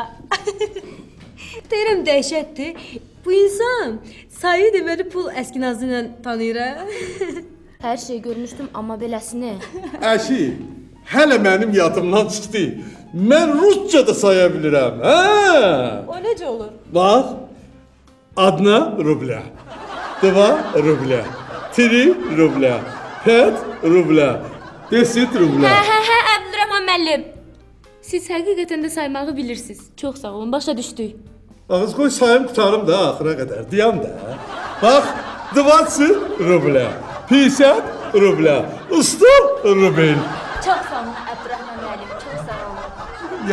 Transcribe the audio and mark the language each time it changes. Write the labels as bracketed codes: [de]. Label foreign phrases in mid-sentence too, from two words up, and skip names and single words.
[az] Deyirəm dəhşətdir. Bu insan sayı deməli pul əskinazı ilə tanıyır, hə? Hər şey görmüşdüm, amma beləsini. Əşi, hələ mənim yadımdan çıxdı. Mən rusca da saya bilirəm. Hə? O necə olur? Bax. [ru] Одна рубля. 2 рубля. 3 рубля. 5 рубля. 10 рубля. [az] Hə, Əbdurrahman müəllim. Siz həqiqətən də saymağı bilirsiniz. Çox sağ olun, başa düşdük. Ağız qoy sayım qutarım da axıra qədər. Deyəm də. Bax, 20 rubля. [ru] 50 rubля. 100 rubl. [az] Çox sağ olun Əbdurrahman müəllim, çox sağ olun.